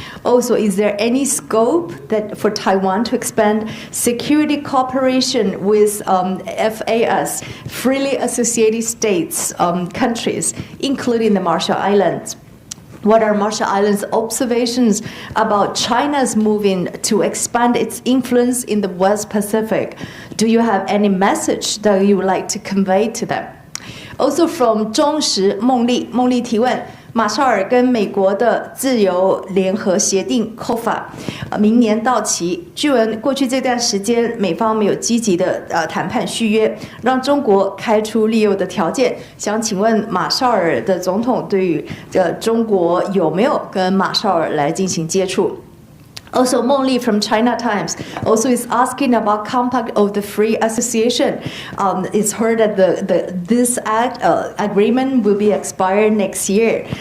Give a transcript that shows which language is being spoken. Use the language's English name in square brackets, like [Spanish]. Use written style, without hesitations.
[English] Also, is there any scope for Taiwan to expand security cooperation with FAS, freely associated states, countries, including the Marshall Islands? What are Marshall Islands' observations about China's moving to expand its influence in the West Pacific? Do you have any message that you would like to convey to them? [Chinese] Also from 中时梦丽提问，马绍尔跟美国的自由联合协定 COFA 明年到期，据闻过去这段时间美方没有积极的谈判续约，让中国开出利诱的条件。想请问马绍尔的总统对于中国有没有跟马绍尔来进行接触？ [English] Also, Meng Li from China Times also is asking about Compact of the Free Association. It's heard that this agreement will be expired next year.